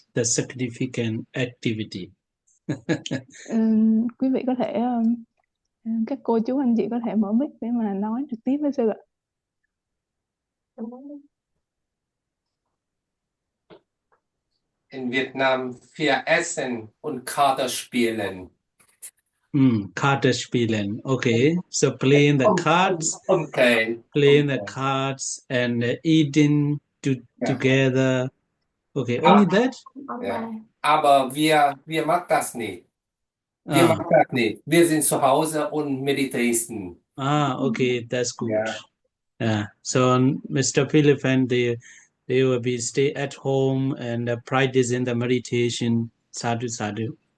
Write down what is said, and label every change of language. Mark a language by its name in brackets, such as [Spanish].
[English] The significant activity. [Vietnamese] Quý vị có thể các cô chú anh chị có thể mở mic để mà nói trực tiếp với sư ạ. [German] In Vietnam, wir essen und Karte spielen. Karte spielen. [English] Okay, so playing the cards. Okay. Playing the cards and eating together. Okay, only that? [German] Ja. Aber wir machen das nicht. Wir machen das nicht. Wir sind zu Hause und meditieren. [English] Okay, that's good. Yeah. So Mr. Philip and they will be stay at home and practice in the meditation. Sadhu, sadhu.